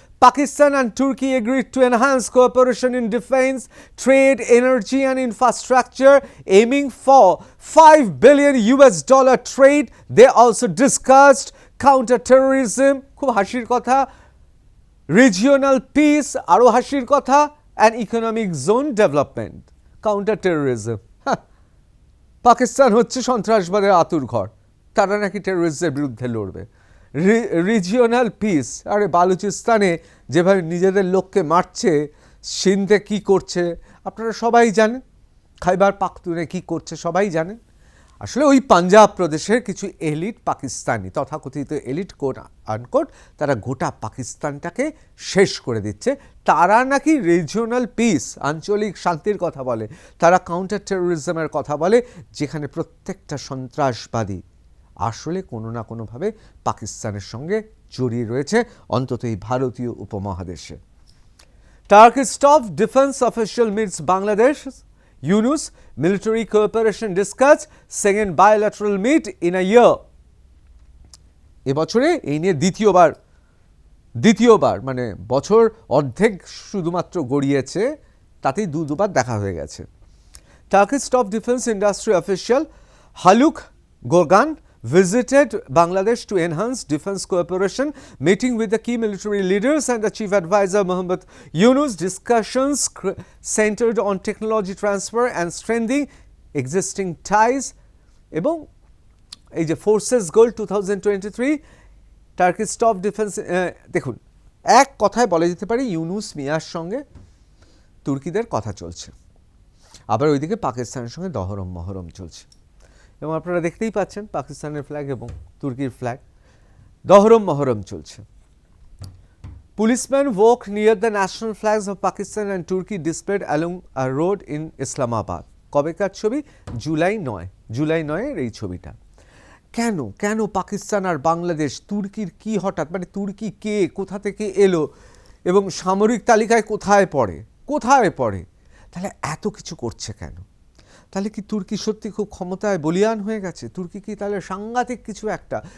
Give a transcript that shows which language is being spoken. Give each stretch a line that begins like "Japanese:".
English: Pakistan and Turkey agreed to enhance cooperation in defense, trade, energy and infrastructure, aiming for $5 billion trade. They also discussed counter-terrorism,
Bangla: খুব হাসির কথা,
English: regional peace,
Bangla: আরো হাসির কথা,
English: and economic zone development.
Bangla: Counter terrorism, Pakistan হচ্ছে সন্ত্রাসবাদের আতুরঘর, তারা নাকি টেরোরিস্টদের বিরুদ্ধে লড়বে। রিজিওনাল পিস, আরে বালুচিস্তানে যেভাবে নিজেদের লোককে মারছে, সিন্ধে কি করছে আপনারা সবাই জানেন, খাইবার পাখতুনে কি করছে সবাই জানেন। আসলে ওই পাঞ্জাব প্রদেশের কিছু এলিট পাকিস্তানি, তথাকথিত এলিট কোট আনকোট, তারা গোটা পাকিস্তানটাকে শেষ করে দিচ্ছে। তারা নাকি রিজিওনাল পিস, আঞ্চলিক শান্তির কথা বলে, তারা কাউন্টার টেরোরিজমের কথা বলে, যেখানে প্রত্যেকটা সন্ত্রাসবাদী আসলে কোনো না কোনোভাবে পাকিস্তানের সঙ্গে জড়িয়ে রয়েছে, অন্তত এই ভারতীয় উপমহাদেশে।
English: Turkish top defense official meets Bangladesh. Yunus, military cooperation discussed, second bilateral meet in a year.
Bangla: এবছরে এই নিয়ে দ্বিতীয়বার মানে বছর অর্ধেক শুধুমাত্র গড়িয়েছে, তাতেই দুবার দেখা হয়ে গেছে।
English: Turkish top defense industry official Haluk Gorgan visited Bangladesh to enhance defense cooperation, meeting with the key military leaders and the chief advisor Mohammad Yunus. Discussions centered on technology transfer and strengthening existing ties.
Bangla: এবং এই যে forces গোল 2023, Turkish top defence, দেখুন এক কথায় বলা যেতে পারে ইউনুস মিয়ার সঙ্গে তুর্কিদের কথা চলছে, আবার ওইদিকে পাকিস্তানের সঙ্গে দহরম মহরম চলছে। এবং আপনারা দেখতেই পাচ্ছেন পাকিস্তানের ফ্ল্যাগ এবং তুর্কির ফ্ল্যাগ, দহরম মহরম চলছে।
English: Policemen walk near the national flags of Pakistan and Turkey displayed along a road in Islamabad.
Bangla: কবেকার ছবি? জুলাই 9 এই ছবিটা। কেন পাকিস্তান আর বাংলাদেশ, তুর্কির কি হঠাৎ, মানে তুর্কি কে, কোথা থেকে এলো এবং সামরিক তালিকায় কোথায় পড়ে, তাহলে এত কিছু করছে কেন? তাহলে কি তুর্কি সত্যি খুব ক্ষমতায় বলিয়ান হয়ে গেছে? তুর্কি কি তাহলে সাংঘাতিক কিছু একটা?